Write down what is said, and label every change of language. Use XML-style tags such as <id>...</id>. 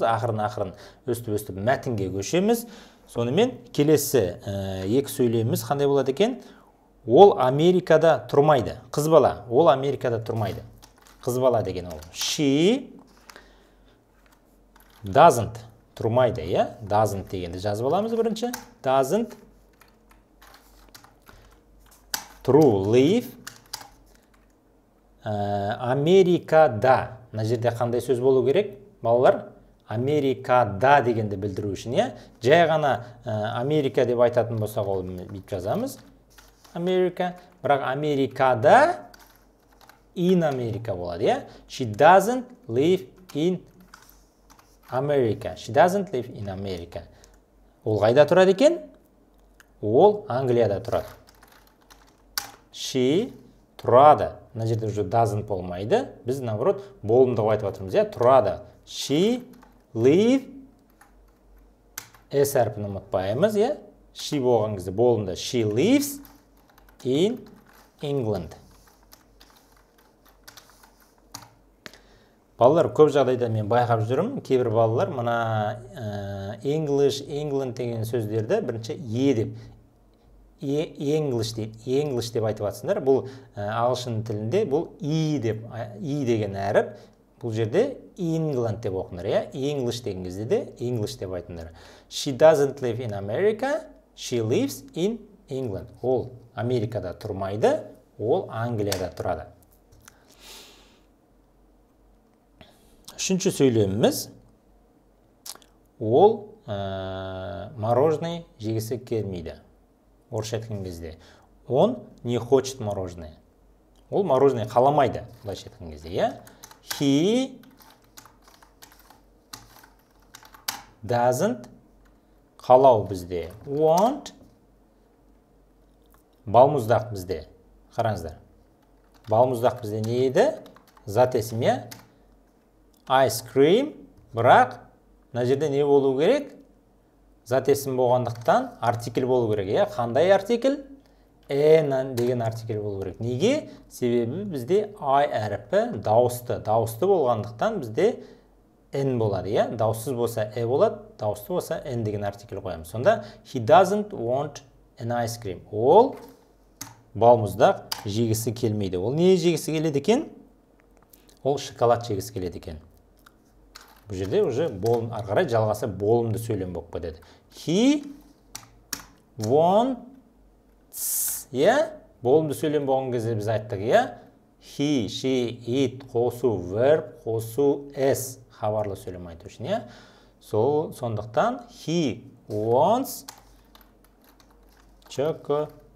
<kk>Ақырын өстіп мәтінге көшеміз. Сонымен келесі екі сөйлеміміз қандай болады екен? Ол Америкада тұрмайды. Қыз бала, ол Америкада тұрмайды. Қыз бала деген ол.</kk> <en>She doesn't</en> <kk>тұрмайды, Doesn't дегенді жазып аламыз бірінші.</kk> <en>Doesn't true live Америкада.</en> <kk>Мына жерде қандай сөз болу керек, балалар? Америкада дегенді білдіру үшін, Жай ғана Америка деп айтатын болсақ, ол бүйтіп жазамыз. Америка. Бірақ Америкада</kk> <en>in America</en> <kk>болады,</kk> <en>She doesn't live in America. She doesn't live in America.</en> <kk>Ол қайда тұрады екен? Ол Англияда тұрады. She тұрады. Мына жерде уже doesn't болмайды. Біз наоборот болымды айтып отырмыз, тұрады.</kk> <en>She live</en> <kk>S әрпін ұмытпаймыз, She болған кезде болымды.</kk> <en>She lives in England.</en> <kk>Балалар, көп жағдайда мен байқап жүрмін, кейбір балалар мына English, England деген сөздерді бірінші деп English деп айтып жатсыңдар. Бұл ағылшын тілінде бұл деген әріп. Бұл жерде England деп оқыңдар, English деген кезде де English деп айтыңдар.</kk> <en>She doesn't live in America, she lives in England.</en> <kk>Ол Америкада тұрмайды, ол Англияда тұрады. Үшінші сөйлеміміз, ол мороженое жегісі келмейді. Орысша айтқан кезде.</kk> <ru>Он не хочет мороженое.</ru> <kk>Ол мороженое қаламайды, былайша айтқан кезде,</kk> <en>He doesn't</en> <kk>қалау бізде. Want балмұздақ бізде. Қараңыздар. Балмұздақ бізде не еді? Зат есім, Ice cream, бірақ мына жерде не болу керек? Зат есім болғандықтан артикль болу керек, Қандай артикль? An деген артикль болу керек. Неге? Себебі бізде I әріпі дауысты болғандықтан бізде N болады, Дауыссыз болса болады, дауысты болса N деген артикль қоямыз.</kk> <en>Сонда he doesn't want an ice cream.</en> <kk>Ол балмұздақ жегісі келмейді. Ол не жегісі келеді екен? Ол шоколад жегісі келеді екен. Бұл жерде уже ары қарай жалғасы болымды сөйлем болып кетеді.</kk> <en>He wants,</en> <kk>болымды сөйлем болған кезде біз айттық, He, she, it қосу verb, қосу s хабарлы сөйлем айту үшін, сондықтан</kk> <en>he wants chocolate.</en>